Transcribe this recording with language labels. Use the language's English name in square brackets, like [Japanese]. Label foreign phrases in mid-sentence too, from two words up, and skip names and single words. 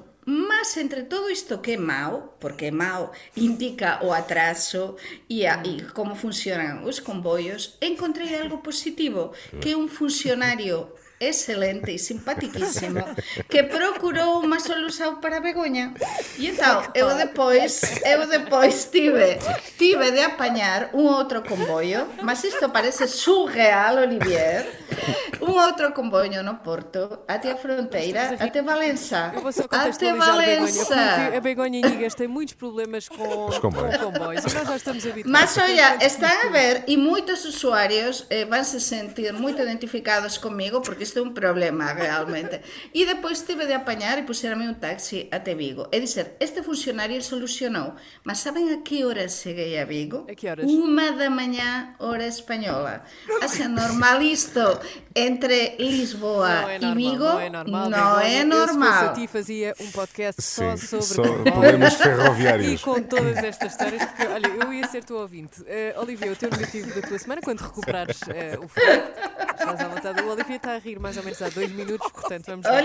[Galician] Mas entre todo isto que é mau, porque mau indica o atraso e como funcionan os comboios, encontrei algo positivo, que un funcionario excelente e simpatiquísimo que procurou unha solución para Begoña. E entón, eu depois tive de apañar un outro comboio, mas isto parece surreal, Olivier, un outro comboio no Porto, até a fronteira, até Valença. [Portuguese] Eu vou só contextualizar, Begonha, porque a Begonha Inigas tem muitos problemas com comboios e nós já estamos habituados. Mas olha, [Galician] están a ver, e moitos usuarios van se sentir moito identificados comigo, porque isto é un problema realmente. E depois tive de apañar e puxerame un taxi até Vigo. É dizer, este funcionario solucionou, mas saben a que hora cheguei a Vigo? [Portuguese] A que horas? [Galician] 1 da mañá, hora española. Así normal isto entre Lisboa e Vigo [Portuguese] não é normal. não é normal. Se fosse a ti, fazia um podcast só sobre problemas ferroviários. E com todas estas histórias, porque, olha, eu ia ser tua ouvinte. Olivia, o teu negativo da tua semana, quando recuperares o frio, estás à vontade. O Olivier está a rir mais ou menos há 2 minutos, portanto vamos lá.